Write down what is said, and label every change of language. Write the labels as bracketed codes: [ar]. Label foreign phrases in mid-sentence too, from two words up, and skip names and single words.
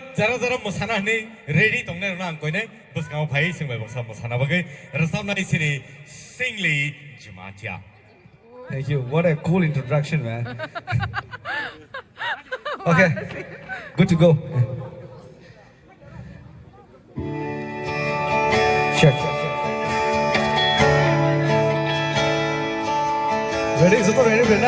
[brx] जरा मोसानानै रेडि दंनाय नङा आं कयनै बसगाव भाई सोंबाय बसा मोसानाबागै रोजाबनाय सिरि सिंलि जुमाथिया [en] Thank you. What a cool introduction, man. Okay, good to go. Check. Ready? Is it ready, Brenda?